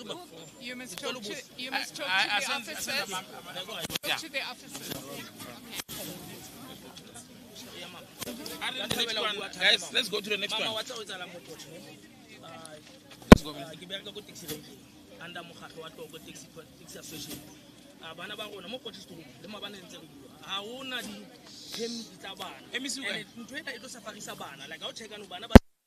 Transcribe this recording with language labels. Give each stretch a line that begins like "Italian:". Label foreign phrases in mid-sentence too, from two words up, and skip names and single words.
English: You must talk to the officers. Talk to the officers. The next one, guys, let's go to the next one. Let's go.
Southern Sotho: Under mokgatlo wa Togo
English: taxi association.
Southern Sotho: Bana ba rona mo Potchefstroom le mabana ntse re bua. Ha ona di permit tsa bana. Ntho ena e tlo safarisa bana. Like ha o check bana ba